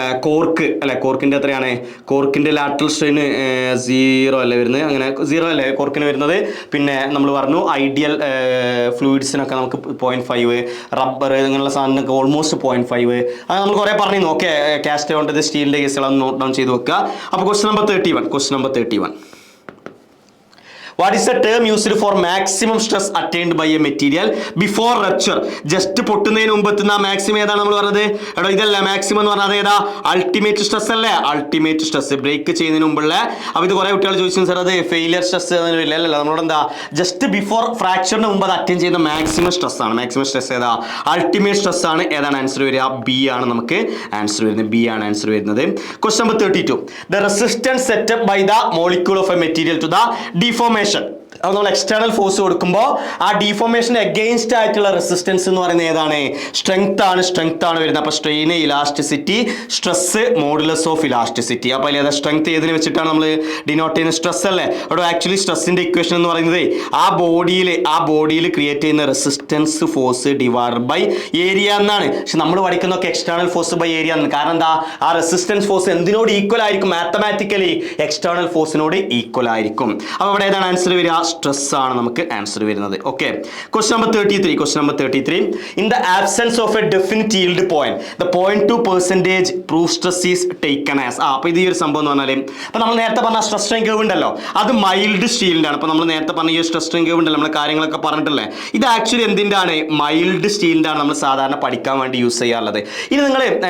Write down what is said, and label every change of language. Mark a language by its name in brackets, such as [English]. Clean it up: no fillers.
[Malayalam] Cork അല്ലെ, കോർക്കിന്റെ എത്രയാണ്, കോർക്കിന്റെ lateral strain 0 അല്ലേ വരുന്നത്, അങ്ങനെ 0 അല്ലേ കോർക്കിന് വരുന്നത്. പിന്നെ നമ്മൾ പറഞ്ഞു ഐഡിയൽ ഫ്ലൂയിഡ്സിനൊക്കെ നമുക്ക് 0.5, റബ്ബർ ഇങ്ങനെയുള്ള സാധനങ്ങൾക്ക് ഓൾമോസ്റ്റ് 0.5. അത് നമ്മൾ കുറേ പറഞ്ഞു. ഓക്കെ, കാസ്റ്റ് കൊണ്ട് സ്റ്റീലിന്റെ കേസുകളൊന്ന് നോട്ട് ഡൗൺ ചെയ്ത് വെക്കുക. അപ്പോൾ question number 31. [English] What is the term used for maximum stress attained by a material before rupture? [Malayalam] Just പൊട്ടുന്നതിന് മുമ്പ് എത്തുന്ന മാക്സിമം ഏതാണ് നമ്മൾ പറഞ്ഞത്, എടോ ഇതല്ല മാക്സിമം എന്ന് പറഞ്ഞത് ഏതാ, അൾട്ടിമേറ്റ് സ്ട്രെസ് അല്ലേ, അൾട്ടിമേറ്റ് സ്ട്രെസ് ബ്രേക്ക് ചെയ്യുന്നതിന് മുമ്പുള്ള. അപ്പോൾ ഇത് കുറേ കുട്ടികൾ ചോദിച്ചു സാർ അത് ഫെയിലിയർ സ്ട്രെസ് അല്ലല്ലോ, നമ്മളോട് എന്താ ജസ്റ്റ് ബിഫോർ ഫ്രാക്ചറിന് മുമ്പ് അത് അറ്റൻഡ് ചെയ്യുന്ന മാക്സിമം സ്ട്രെസ് ആണ്. മാക്സിമം സ്ട്രെസ് ഏതാ, അൾട്ടിമേറ്റ് സ്ട്രെസ് ആണ്. ഏതാണ് ആൻസർ വരിക, B ആണ് നമുക്ക് ആൻസർ വരുന്നത്, B ആണ് ആൻസർ വരുന്നത്. Question number 32. [English] The resistance set up by the molecule of a material to the deformation. [Malayalam] അത് നമ്മൾ എക്സ്റ്റേണൽ ഫോഴ്സ് കൊടുക്കുമ്പോൾ ആ ഡീഫോർമേഷൻ അഗെയിൻസ്റ്റ് ആയിട്ടുള്ള റെസിസ്റ്റൻസ് എന്ന് പറയുന്നത് ഏതാണ്, സ്ട്രെങ്ത് ആണ് വരുന്നത്. അപ്പോൾ strain, elasticity, stress, modulus of elasticity. അപ്പോൾ അതിൽ ഏതാ സ്ട്രെങ്ത് ഏതിന് വെച്ചിട്ടാണ് നമ്മൾ ഡിനോട്ട് ചെയ്യുന്നത്, സ്ട്രെസ് അല്ലേ. അവിടെ ആക്ച്വലി സ്ട്രെസ്സിന്റെ ഇക്വേഷൻ എന്ന് പറയുന്നത് ആ ബോഡിയിൽ ക്രിയേറ്റ് ചെയ്യുന്ന resistance force divide by area എന്നാണ്. പക്ഷെ നമ്മൾ പഠിക്കുന്നൊക്കെ എക്സ്റ്റേണൽ ഫോഴ്സ് ബൈ ഏരിയ ആണ്. കാരണം എന്താ, ആ റെസിസ്റ്റൻസ് ഫോഴ്സ് എന്തിനോട് ഈക്വൽ ആയിരിക്കും, മാത്തമാറ്റിക്കലി എക്സ്റ്റേണൽ ഫോഴ്സിനോട് ഈക്വൽ ആയിരിക്കും. അപ്പോൾ ഇവിടെ ഏതാണ് ആൻസർ വരിക, സ്ട്രെസ് ആണ് നമുക്ക് ആൻസർ വരുന്നത്. Okay, question number 33. [English] In the absence of a definite yield point the 0.2% proof stress is taken as. [Malayalam] അപ്പോൾ ഇത് ഈ ഒരു സംഭവം എന്ന് പറഞ്ഞാൽ, അപ്പോൾ നമ്മൾ നേരത്തെ പറഞ്ഞ സ്ട്രെസ് സ്ട്രെയിൻ കർവ് ഉണ്ടല്ലോ, അത് മൈൽഡ് സ്റ്റീലിൻ്റെ ആണ്. അപ്പോൾ നമ്മൾ നേരത്തെ പറഞ്ഞ ഈ സ്ട്രെസ് സ്ട്രെയിൻ കർവ് ഉണ്ടല്ലോ, നമ്മൾ കാര്യങ്ങളൊക്കെ പറഞ്ഞിട്ടില്ലേ, ഇത് ആക്ച്വലി എന്തിൻ്റെ ആണ്, മൈൽഡ് സ്റ്റീലിൻ്റെ ആണ് നമ്മൾ സാധാരണ പഠിക്കാൻ വേണ്ടി യൂസ് ചെയ്യാറുള്ളത്. ഇനി നിങ്ങൾ